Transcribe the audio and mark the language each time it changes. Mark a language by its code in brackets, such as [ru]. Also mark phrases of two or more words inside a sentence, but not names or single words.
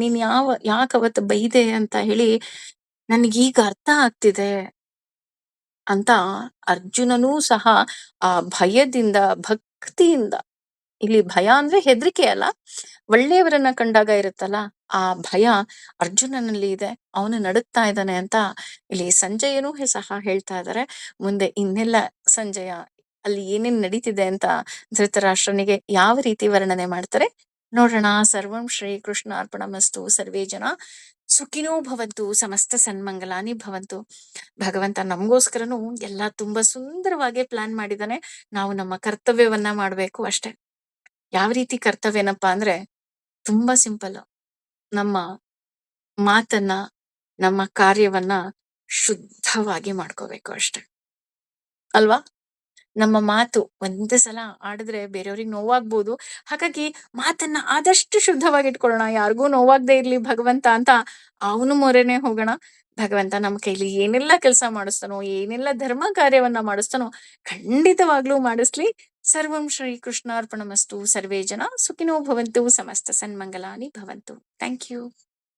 [kn] ನೀನ್ ಯಾಕೆ ಅವತ್ತು ಬೈದೆ ಅಂತ ಹೇಳಿ ನನಗೀಗ ಅರ್ಥ ಆಗ್ತಿದೆ ಅಂತ ಅರ್ಜುನನೂ ಸಹ ಆ ಭಯದಿಂದ, ಭಕ್ತಿಯಿಂದ, ಇಲ್ಲಿ ಭಯ ಅಂದ್ರೆ ಹೆದರಿಕೆ ಅಲ್ಲ, ಒಳ್ಳೆಯವರನ್ನ ಕಂಡಾಗ ಇರುತ್ತಲ್ಲ ಆ ಭಯ ಅರ್ಜುನನಲ್ಲಿ ಇದೆ, ಅವನು ನಡುಗ್ತಾ ಇದ್ದಾನೆ ಅಂತ ಇಲ್ಲಿ ಸಂಜಯನೂ ಸಹ ಹೇಳ್ತಾ ಇದ್ದಾರೆ. ಮುಂದೆ ಇನ್ನೆಲ್ಲ ಸಂಜಯ ಅಲ್ಲಿ ಏನೇನ್ ನಡೀತಿದೆ ಅಂತ ಧೃತರಾಷ್ಟ್ರನಿಗೆ ಯಾವ ರೀತಿ ವರ್ಣನೆ ಮಾಡ್ತಾರೆ ನೋಡೋಣ. [sa] सर्वं श्री कृष्ण अर्पणमस्तु. सर्वे जन सुखिनो भवंतु, समस्त सन्मंगलानि भवंतु. [kn] ಭಗವಂತ ನಮಗೋಸ್ಕರನು ಎಲ್ಲ ತುಂಬಾ ಸುಂದರವಾಗಿ ಪ್ಲಾನ್ ಮಾಡಿದಾನೆ. ನಾವು ನಮ್ಮ ಕರ್ತವ್ಯವನ್ನ ಮಾಡ್ಬೇಕು ಅಷ್ಟೇ. ಯಾವ ರೀತಿ ಕರ್ತವ್ಯನಪ್ಪಾ ಅಂದ್ರೆ ತುಂಬಾ ಸಿಂಪಲ್. ನಮ್ಮ ಮಾತನ್ನ, ನಮ್ಮ ಕಾರ್ಯವನ್ನ ಶುದ್ಧವಾಗಿ ಮಾಡ್ಕೋಬೇಕು ಅಷ್ಟೆ ಅಲ್ವಾ? ನಮ್ಮ ಮಾತು ಒಂದೇ ಸಲ ಆಡಿದ್ರೆ ಬೇರೆಯವ್ರಿಗೆ ನೋವಾಗ್ಬೋದು. ಹಾಗಾಗಿ ಮಾತನ್ನ ಆದಷ್ಟು ಶುದ್ಧವಾಗಿ ಇಟ್ಕೊಳ್ಳೋಣ, ಯಾರಿಗೂ ನೋವಾಗದೆ ಇರ್ಲಿ ಭಗವಂತ ಅಂತ ಅವನು ಮೊರೆನೆ ಹೋಗೋಣ. ಭಗವಂತ ನಮ್ಮ ಕೈಲಿ ಏನೆಲ್ಲ ಕೆಲಸ ಮಾಡಿಸ್ತಾನೋ, ಏನೆಲ್ಲ ಧರ್ಮ ಕಾರ್ಯವನ್ನ ಮಾಡಿಸ್ತಾನೋ ಖಂಡಿತವಾಗ್ಲೂ ಮಾಡಿಸ್ಲಿ. [sa] सर्वं श्री कृष्णार्पणमस्तु. सर्वे जन सुखिनो भवंतु, समस्त सन्मंगलानि भवंतु. [en] Thank you.